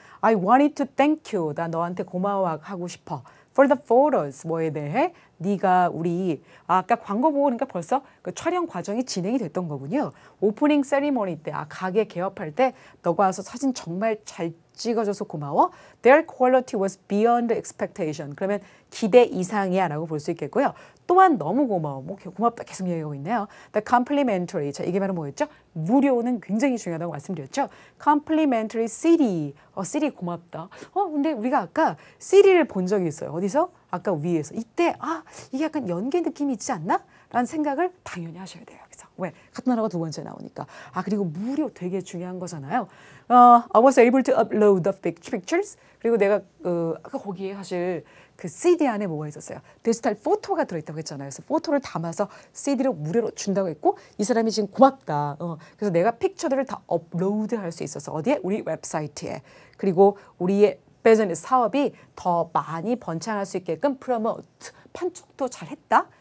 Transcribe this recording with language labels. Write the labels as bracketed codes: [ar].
[en] I wanted to thank you. [ko] 나 너한테 고마워하고 싶어. [en] For the photos. [ko] 뭐에 대해? 네가 우리 아까 광고 보고 그러니까 벌써 그 촬영 과정이 진행이 됐던 거군요. 오프닝 세리머니 때 가게 개업할 때 너가 와서 사진 정말 잘 찍어줘서 고마워. [en] Their quality was beyond expectation. [ko] 그러면 기대 이상이야 라고 볼 수 있겠고요. 또한 너무 고마워. 뭐 고맙다 계속 얘기하고 있네요. [en] The complimentary. [ko] 자, 이게 바로 뭐였죠? 무료는 굉장히 중요하다고 말씀드렸죠. [en] Complimentary CD. [ko] CD 고맙다. 근데 우리가 아까 CD를 본 적이 있어요. 어디서? 아까 위에서. 이때 이게 약간 연계 느낌이 있지 않나? 라는 생각을 당연히 하셔야 돼요. 그래서 왜? 같은 단어가 두 번째 나오니까. 그리고 무료 되게 중요한 거잖아요. [en] I was able to upload the pictures. [ko] 그리고 내가 아까 거기에 사실 그 CD 안에 뭐가 있었어요? 디지털 포토가 들어있다고 했잖아요. 그래서 포토를 담아서 CD로 무료로 준다고 했고 이 사람이 지금 고맙다. 그래서 내가 픽처들을 다 업로드할 수 있어서 어디에? 우리 웹사이트에. 그리고 우리의 비즈니스 사업이 더 많이 번창할 수 있게끔 프로모트, 판촉도 잘했다.